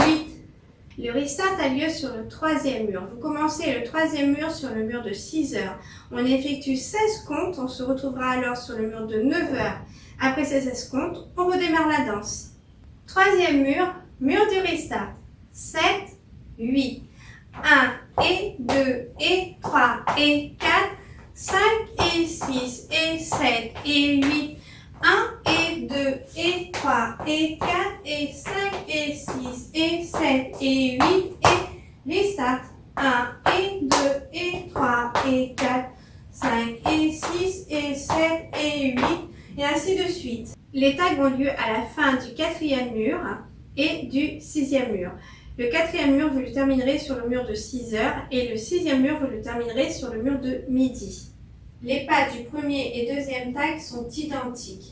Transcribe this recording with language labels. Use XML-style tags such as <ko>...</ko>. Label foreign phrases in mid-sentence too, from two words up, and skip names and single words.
<fr>Le restart a lieu sur le troisième mur. Vous commencez le troisième mur sur le mur de 6 heures. On effectue 16 comptes. On se retrouvera alors sur le mur de 9 heures. Après ces 16 comptes, on redémarre la danse. Troisième mur, mur du restart. 7, 8, 1 et 2 et 3 et 4, 5 et 6 et 7 et 8, 1 et 2 et 3 et 4 et 5 et 6 et 7 et 8 et restart. 1 et 2 et 3 et 4, 5 et 6 et 7 et 8 et ainsi de suite. Les tags ont lieu à la fin du quatrième mur et du sixième mur. Le quatrième mur, vous le terminerez sur le mur de 6 heures et le sixième mur, vous le terminerez sur le mur de midi. Les pas du premier et deuxième tag sont identiques.</fr>